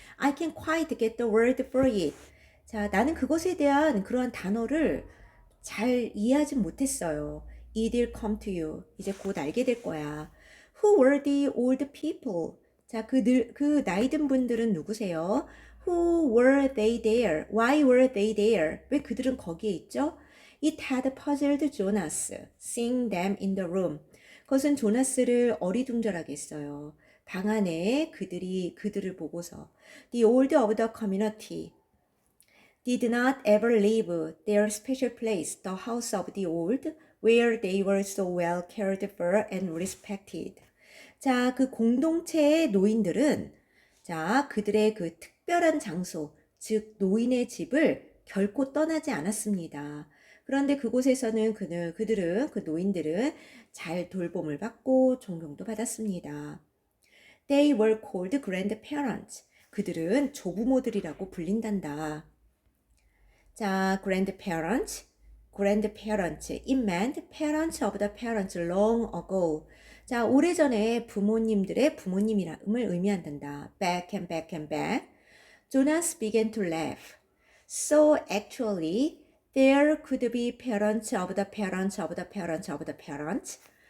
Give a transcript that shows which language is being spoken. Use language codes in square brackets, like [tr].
[en] I can't quite get the word for it. [ko] 자, 나는 그것에 대한 그러한 단어를 잘 이해하지 못했어요. [en] It'll come to you. [ko] 이제 곧 알게 될 거야. [en] Who were the old people? [ko] 자, 그 나이든 분들은 누구세요? [en] Who were they there? Why were they there? [ko] 왜 그들은 거기에 있죠? [en] It had puzzled Jonas, seeing them in the room. [ko] 그것은 조나스를 어리둥절하게 했어요. 방 안에 그들을 보고서. [en] The old of the community did not ever leave their special place, the house of the old, where they were so well cared for and respected. [ko] 자, 그 공동체의 노인들은 자, 그들의 그 특별한 장소, 즉 노인의 집을 결코 떠나지 않았습니다. 그런데 그곳에서는 그 노인들은 잘 돌봄을 받고 존경도 받았습니다. [en] They were called grandparents. [ko] 그들은 조부모들이라고 불린단다. [en] 자, grandparents. It meant parents of the parents long ago. [ko] 자, 오래전에 부모님들의 부모님이름을 의미한단다. [en] Back and back and back. Jonas began to laugh. So actually, there could be parents of the parents of the parents of the parents.